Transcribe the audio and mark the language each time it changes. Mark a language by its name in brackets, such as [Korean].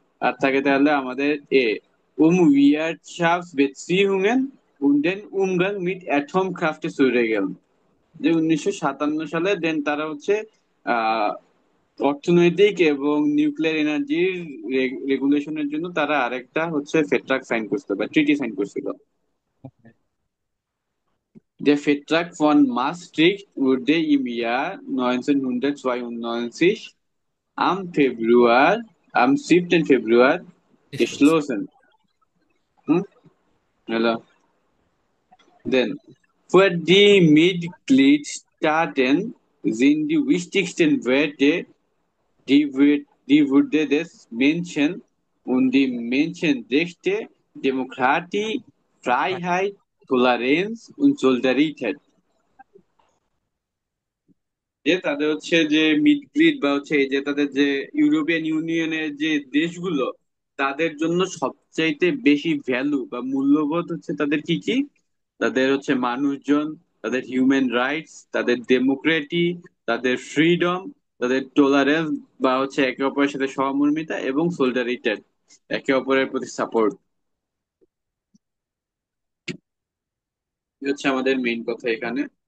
[Bangla] আর থাকে তাহলে আমাদের [German] Wirtschaftsbeziehungen und den Umgang mit Atomkraft zu regeln, [Bangla] যে 1957 সালে দেন তারা হচ্ছে আহ অর্থনৈতিক এবং নিউক্লিয়ার এনার্জির রেগুলেশনের জন্য তারা আরেকটা হচ্ছে ফেট্রাক সাইন করছিল বা ট্রিটি সাইন করছিল। [German] Der Vertrag von Maastricht wurde im Jahr 1992 am 7. Februar geschlossen. Hm? Hello. Then, für die Mitgliedstaaten sind die wichtigsten Werte die Würde des Menschen und die Menschenrechte, Demokratie, Freiheit, Toleranz und Solidarität। [Bangla] যে তাদের হচ্ছে যে মিডগ্রিড বা হচ্ছে এই যে তাদের যে ইউরোপিয়ান ইউনিয়নের যে দেশগুলো, তাদের জন্য সবচাইতে বেশি ভ্যালু বা মূল্যবোধ হচ্ছে তাদের কি কি? তাদের হচ্ছে মানুষজন, তাদের হিউম্যান রাইটস, তাদের ডেমোক্রেটি, তাদের ফ্রিডম, তাদের টলারেন্স বা হচ্ছে একে অপরের সাথে সহমর্মিতা এবং সোলিডারিটি, একে অপরের প্রতি সাপোর্ট, হচ্ছে আমাদের মেইন কথা এখানে।